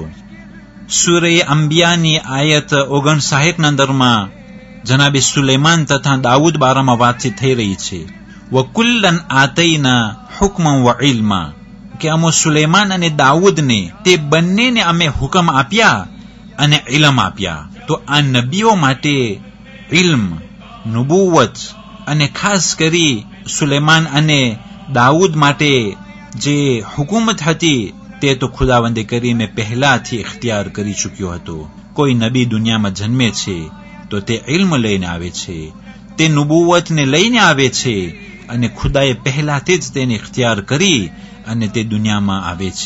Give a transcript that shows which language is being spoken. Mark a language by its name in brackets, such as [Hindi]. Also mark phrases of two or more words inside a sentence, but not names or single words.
[Gujarati] સૂરે અંબિયાની આયત 59 ના અંદરમાં જનાબે સુલેમાન તથા દાઉદ બારામાં વાતચીત થઈ રહી છે। [Arabic] وكلا آتينا حكما وعلما, [Gujarati] કે અમો સુલેમાન અને દાઉદ ને તે બન્ને ને અમે હુકમ આપ્યા અને ઇલ્મ આપ્યા। તો આ નબીઓ માટે ઇલ્મ, નુબુવત અને ખાસ કરી સુલેમાન અને દાઉદ માટે જે હુકુમત હતી તે તો ખુદાવંદે કરીમે પહેલાથી ઇખ્તિયાર કરી ચૂક્યો હતો. કોઈ નબી દુનિયામાં જન્મે છે તો તે ઇલ્મ લઈને આવે છે, તે નુબુવતને લઈને આવે છે, અને ખુદાએ પહેલાથી જ તેને ઇખ્તિયાર કરી અને તે દુનિયામાં આવે છે.